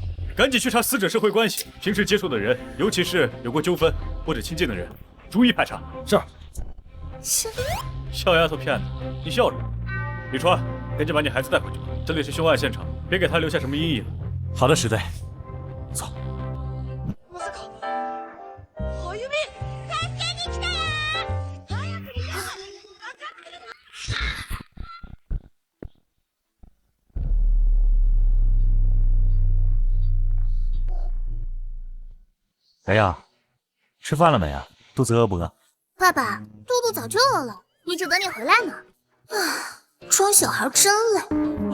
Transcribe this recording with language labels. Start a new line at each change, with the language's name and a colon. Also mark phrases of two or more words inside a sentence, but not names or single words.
Chinese: 趕緊去查死者社會關係，平時接觸的人，尤其是有過糾紛或者親近的人，逐一排查。是。小丫頭片子，你笑什麼？李川，趕緊把你孩子帶回去，這裡是兇案現場，別給他留下什麼陰影。好的，石隊。走。
Japanese: まさか、あゆみ、助けに来た呀！早く逃げろ！分かってるの？
Chinese: 哎呀，吃飯了沒啊？肚子餓不餓？爸爸，肚肚早就餓了，一直等你回來呢。啊，裝小孩真累。